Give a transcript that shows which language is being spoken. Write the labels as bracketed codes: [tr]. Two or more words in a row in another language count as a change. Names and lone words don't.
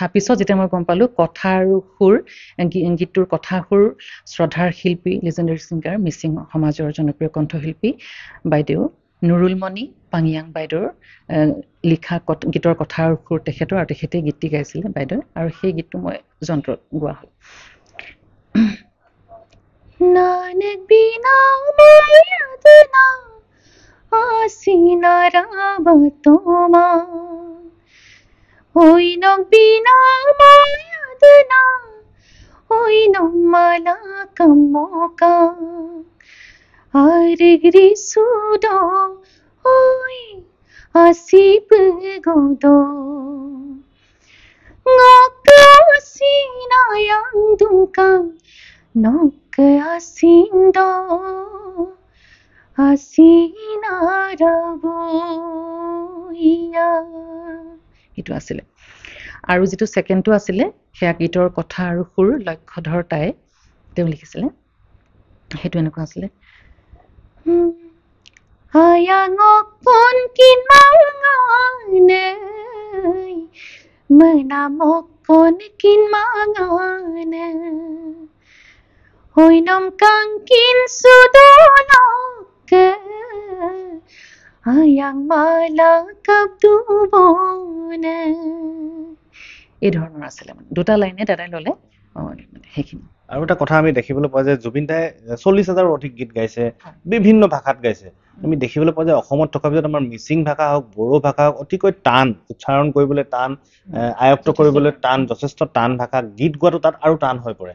[as] পিছত যেতিয়া মই গম পালোঁ কথা আৰু সুৰ, গীতটোৰ কথা সুৰ শ্ৰদ্ধাৰ শিল্পী [en] legendary singer [as] মিচিং সমাজৰ জনপ্ৰিয় কণ্ঠশিল্পী বাইদেউ নুৰুলমণি পাঙিয়াং বাইদেউৰ লিখা গীতৰ কথা আৰু সুৰ তেখেতৰ, আৰু তেখেতেই গীতটি গাইছিলে বাইদেউ, আৰু সেই গীতটো মই যন্ত্ৰত গোৱা হ'ল। [mrg] नान एक बिनाम यादना आसीना रावतोमा, ओइनों बिनाम यादना ओइनों माला कमोका, आरिगरी सुदो ओइ आसीप गोदो, ngok asina yang dungkang nok asindo asina raboia, [as] সেইটো আছিলে। আৰু যিটো ছেকেণ্ডটো আছিলে সেয়া গীতৰ কথা আৰু সুৰ লক্ষ্যধৰ তাই, তেওঁ লিখিছিলে। সেইটো এনেকুৱা আছিলে [mrg] ayangok pun kinmangane menamok pun kinmangane oinom kang kin sudolok ayang malakab dubone, [as] এই ধৰণৰ আছিলে মানে দুটা লাইনে দাদাই ল'লে সেইখিনি। আৰু এটা কথা আমি দেখিবলৈ পোৱা যায়, জুবিন দাই 40,000ৰো অধিক গীত গাইছে, বিভিন্ন ভাষাত গাইছে। আমি দেখিবলৈ পোৱা যায় অসমত থকাৰ পিছত আমাৰ মিচিং ভাষা হওক, বড়ো ভাষা হওক, অতিকৈ টান, উচ্চাৰণ কৰিবলৈ টান, আয়ত্ত কৰিবলৈ টান, যথেষ্ট টান ভাষা, গীত গোৱাটো তাত আৰু টান হৈ পৰে।